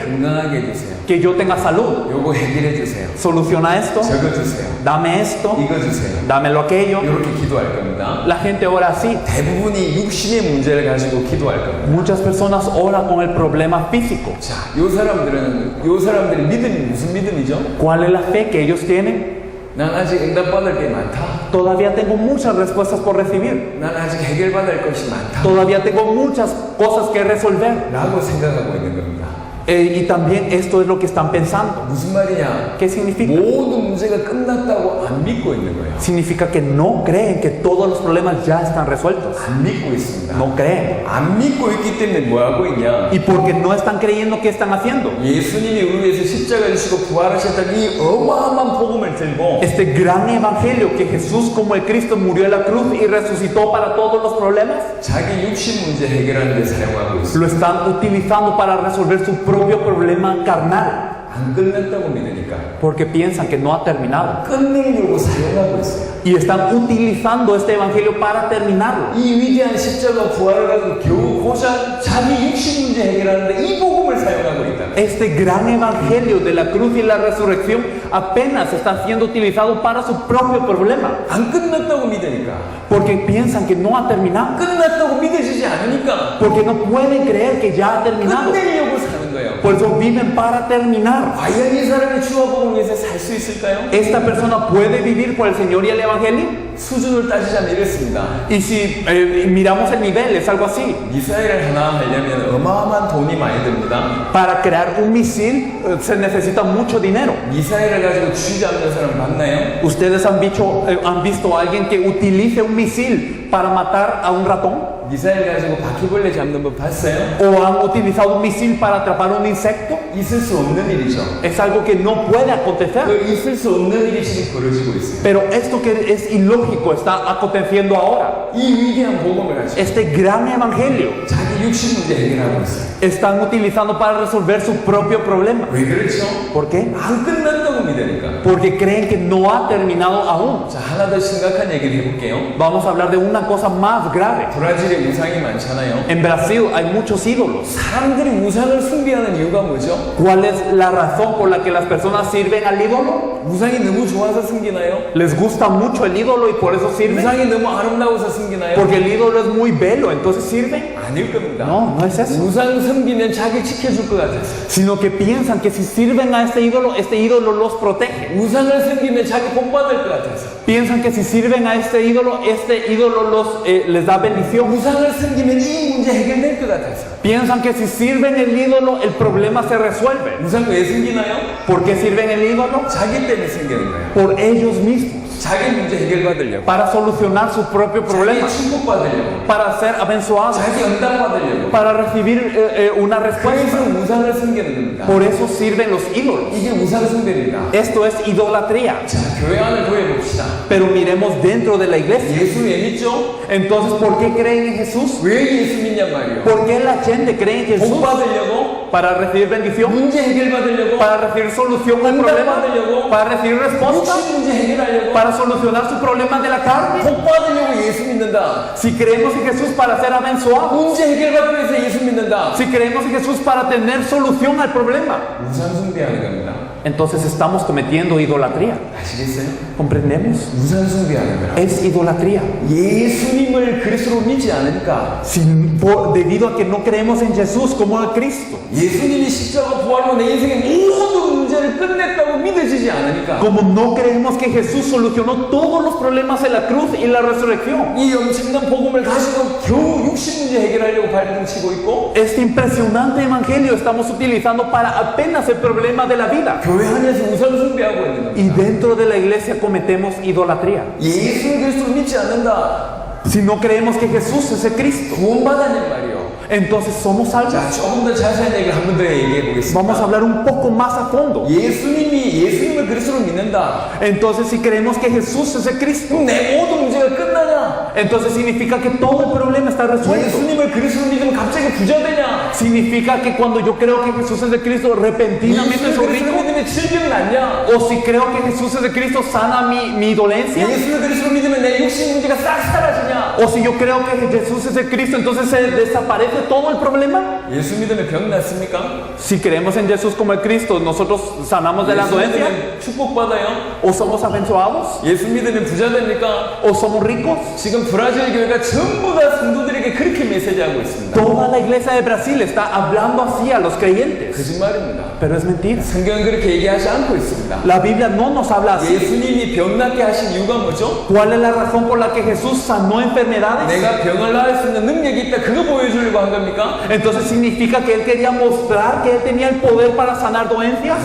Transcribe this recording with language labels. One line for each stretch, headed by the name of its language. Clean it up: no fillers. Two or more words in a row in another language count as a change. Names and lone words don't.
Korean: 건강하게 해주세요.
Spanish: que yo tenga salud.
Korean: 요거 해결해 주세요.
Spanish: Soluciona esto,
Korean: 적어주세요.
Spanish: dame esto,
Korean: 이거 주세요.
Spanish: dámelo aquello.
Korean: 이렇게 기도할 겁니다.
Spanish: La gente ora así.
Korean: 대부분이 육신의 문제를 가지고 기도할 겁니다.
Spanish: Muchas personas oran con el problema físico.
Korean: 자, 요 사람들의 믿음이 무슨 믿음이죠?
Spanish: ¿Cuál es la fe que ellos tienen?
Korean: 난 아직 응답받을 게 많다.
Spanish: Todavía tengo muchas respuestas por recibir.
Korean: 난 아직 해결받을 것이 많다.
Spanish: Todavía tengo muchas cosas que resolver.
Korean: 라고 생각하고 있는 겁니다.
Spanish: Y también esto es lo que están pensando.
Korean: 무슨 말이냐?
Spanish: ¿Qué significa?
Korean: 모든 문제가 끝났다고 안 믿고 있는 거예요.
Spanish: Significa que no creen que todos los problemas ya están resueltos.
Korean: 안 믿고 있습니다.
Spanish: No creen.
Korean: 안 믿고 있기 때문에 뭐 하고 있냐?
Spanish: Y porque no están creyendo, ¿qué están haciendo?
Korean: 예수님이 우리 위해서 십자가 지시고 부활하셨다는 이 어마어마한 복음을 들고
Spanish: Este gran evangelio que Jesús como el Cristo murió en la cruz y resucitó para todos los problemas,
Korean: 자기 육신 문제 해결하는 데 사용하고 있어요.
Spanish: lo están utilizando para resolver su propio problema carnal.
Korean: 안 끝났다고 믿으니까
Spanish: Porque piensan que no ha terminado.
Korean: 끝내려고 사용하고 있어요.
Spanish: Y están utilizando este evangelio para terminarlo.
Korean: 이 위대한 십자가 부활을 가지고 겨우 고작 자기 육신 문제 해결하는데 이 복음을 사용하고 있다.
Spanish: Este gran evangelio de la cruz y la resurrección apenas está siendo utilizado para su propio problema.
Korean: 안 끝났다고 믿으니까
Spanish: Porque piensan que no ha terminado.
Korean: 끝났다고 믿어지지 않으니까
Spanish: Porque no pueden creer que ya ha terminado.
Korean: 끝내려고 사는 거예요.
Spanish: Por eso viven para terminar.
Korean: 과연 이 사람이 주와 복음을 위해서 살 수 있을까요?
Spanish: ¿Esta persona puede vivir por el Señor y el Evangelio?
Korean: 수준을 따지자면 이렇습니다.
Spanish: Y si miramos el nivel, es algo así.
Korean: 미사일을 하나 하려면 어마어마한 돈이 많이 듭니다.
Spanish: Para crear un misil se necesita mucho dinero.
Korean: 미사일을 가지고 쥐 잡는 사람 봤나요?
Spanish: ¿Ustedes han visto a alguien que utilice un misil para matar a un ratón?
Korean: 미사일 가지고 바퀴벌레 잡는 법 봤어요?
Spanish: ¿O han utilizado un misil para atrapar un insecto?
Korean: 있을 수 없는 일이죠.
Spanish: Es algo que no puede acontecer.
Korean: 그 있을 수 없는 일이 지금 벌어지고 있어요.
Spanish: Pero esto que es ilógico está aconteciendo ahora.
Korean: 이 위대한 복음을 가지고
Spanish: Este gran evangelio
Korean: 자기 육신 문제 해결하고 있어요.
Spanish: están utilizando para resolver su propio problema.
Korean: 왜 그렇죠?
Spanish: ¿Por qué?
Korean: 안 끝났다고 믿으니까.
Spanish: Porque creen que no ha terminado aún.
Korean: 자, 하나 더 심각한 얘기를 해볼게요.
Spanish: Vamos a hablar de una cosa más grave.
Korean: 브라질에 우상이 많잖아요.
Spanish: En Brasil hay muchos ídolos.
Korean: 사람들이 우상을 숭배하는 이유가 뭐죠?
Spanish: ¿Cuál es la razón por la que las personas sirven al ídolo?
Korean: 우상이 너무 좋아서 숨기나요?
Spanish: ¿Les gusta mucho el ídolo y por eso sirven?
Korean: 우상이 너무 아름다워서 숨기나요?
Spanish: Porque el ídolo es muy bello, entonces sirven.
Korean: 아닐 겁니다.
Spanish: No, no es eso.
Korean: 우상 섬기면 자기 지켜줄 것 같아서.
Spanish: Sino que piensan que si sirven a este ídolo los protege.
Korean: 우상을 섬기면 자기 복 받을 것 같아서.
Spanish: Piensan que si sirven a este ídolo les da bendición.
Korean: 우상을 섬기면 이 문제 해결될 것 같아서.
Spanish: Piensan que si sirven el ídolo, el problema se resuelve.
Korean: 우상 왜 섬기나요?
Spanish: ¿Por qué sirven el ídolo?
Korean: 자기 때문에 생기는 거예요.
Spanish: Por ellos mismos.
Korean: 자기 문제 해결받으려고.
Spanish: Para solucionar su propio problema.
Korean: 자기 축복받으려고.
Spanish: Para ser abençoados.
Korean: 자기 응답받으려고.
Spanish: Para recibir una respuesta.
Korean: 그래서 우상을 섬기는 겁니다.
Spanish: Por eso sirven los ídolos.
Korean: 이게 우상 숭배입니다.
Spanish: Esto es idolatría.
Korean: 자, 교회 안을 구해봅시다.
Spanish: Pero miremos dentro de la iglesia.
Korean: 예수 왜 믿죠?
Spanish: Entonces, ¿por qué creen en Jesús?
Korean: 왜 예수 믿냔 말이에요.
Spanish: ¿Por qué la gente cree en Jesús?
Korean: 복 받으려고?
Spanish: Para recibir bendición,
Korean: 문제 해결받으려고?
Spanish: para recibir solución al problema, para recibir respuesta,
Korean: 육신 문제 해결하려고?
Spanish: para solucionar su problema de la carne.
Korean: 복 받으려고 예수 믿는다.
Spanish: Si creemos en Jesús para ser abençoados,
Korean: 문제 해결받기 위해서 예수 믿는다.
Spanish: si creemos en Jesús para tener solución al problema,
Korean: 우상 숭배하는 겁니다.
Spanish: entonces estamos cometiendo idolatría.
Korean: 아시겠어요?
Spanish: ¿Comprendemos?
Korean: 우상 숭배하는 거라.
Spanish: Es idolatría.
Korean: 예수님을 그리스도로 믿지 않으니까
Spanish: Debido a que no creemos en Jesús como el Cristo.
Korean: 예수님이 십자가 부활로 내 인생의 모든 문제를 끝냈다고 믿어지지 않으니까
Spanish: Como no creemos que Jesús solucionó todos los problemas en la cruz y la resurrección.
Korean: 이 엄청난 복음을 가지고 겨우 육신 문제 해결하려고 발등치고 있고
Spanish: Este impresionante evangelio estamos utilizando para apenas el problema de la vida.
Korean: 교회 안에서 우상 숭배하고 있는
Spanish: Y
Korean: 겁니다.
Spanish: dentro de la iglesia cometemos idolatría.
Korean: 예수 그리스도를 믿지 않는다.
Spanish: Si no creemos que Jesús es el Cristo,
Korean: 구원받았단 말이요.
Spanish: entonces somos salvos.
Korean: 자, 조금 더 자세한 얘기를 한 번 더 얘기해
Spanish: Vamos a
Korean: 보겠습니다.
Spanish: hablar un poco más a fondo.
Korean: 예수님을 그리스도로 믿는다.
Spanish: Entonces, si creemos que Jesús es el Cristo,
Korean: 그럼 내 모든 문제가 끝나냐?
Spanish: entonces significa que todo el problema está resuelto.
Korean: 예수님을 그리스도로 믿으면 갑자기 부자 되냐?
Spanish: Significa que cuando yo creo que Jesús es el Cristo, repentinamente
Korean: 예수를
Spanish: soy
Korean: 그리스도로
Spanish: rico.
Korean: 믿으면 질병 낫냐?
Spanish: O si creo que Jesús es el Cristo, sana mi dolencia.
Korean: 예수를 그리스도로 믿으면 내 육신 문제가 싹 사라지냐?
Spanish: O si yo creo que Jesús es el Cristo, entonces se desaparece todo el problema.
Korean: 예수 믿으면 병 낫습니까?
Spanish: Si creemos en Jesús como el Cristo, nosotros sanamos de la
Korean: 예수
Spanish: dolencia.
Korean: 믿으면 축복받아요?
Spanish: O somos abençoados.
Korean: 예수 믿으면 부자 됩니까?
Spanish: O somos ricos.
Korean: 지금 브라질 교회가 전부 다 성도들에게 그렇게 메시지하고 있습니다.
Spanish: Toda la iglesia de Brasil está hablando así a los creyentes.
Korean: 거짓말입니다.
Spanish: Pero es mentira.
Korean: 성경은 그렇게 얘기하지 않고 있습니다.
Spanish: La Biblia no nos habla así.
Korean: 예수님이 병 낫게 하신 이유가 뭐죠?
Spanish: ¿Cuál es la razón por la que Jesús sanó enfermedades?
Korean: 내가 병을 나을 수 있는 능력이 있다. 그거 보여주려고 한 겁니까?
Spanish: Entonces significa que él quería mostrar que él tenía el poder para sanar dolencias.